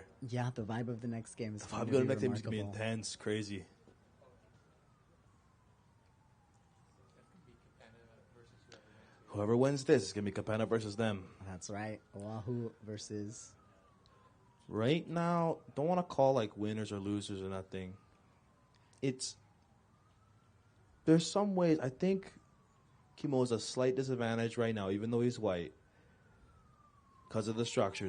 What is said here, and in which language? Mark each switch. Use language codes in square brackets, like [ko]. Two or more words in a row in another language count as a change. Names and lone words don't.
[en] Yeah, the vibe of the next game is going to be next game is gonna be intense, crazy. Whoever wins this is gonna be Kupuna versus them. That's right. Oʻahu versus. Right now, don't want to call like winners or losers or nothing. There's some ways I think Kimo is a slight disadvantage right now, even though he's white, because of the structures.